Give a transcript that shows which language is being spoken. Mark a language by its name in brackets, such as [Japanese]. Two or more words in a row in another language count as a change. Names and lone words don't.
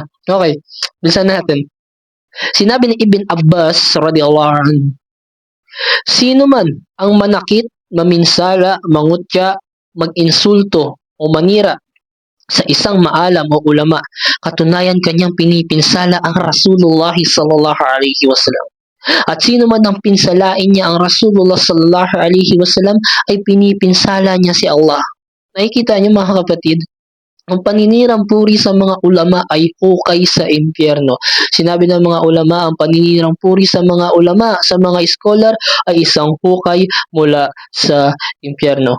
[Filipino] Okay, bilisan natin. Sinabi ni Ibn Abbas [Arabic] رضي الله عنه, [Filipino] sino man ang manakit, maminsala, mangutya, mag-insulto o manira sa isang maalam o ulama Katunayan kanyang pinipinsala ang Rasulullah [Arabic] صلى الله عليه وسلم. [Filipino] At sino man ang pinsalain niya ang Rasulullah [Arabic] صلى الله عليه وسلم [Filipino] ay pinipinsala niya si Allah. Nakikita niyo mga kapatid, ang paninirang puri sa mga ulama ay hukay sa impyerno. Sinabi ng mga ulama, ang paninirang puri sa mga ulama, sa mga scholar ay isang hukay mula sa impyerno.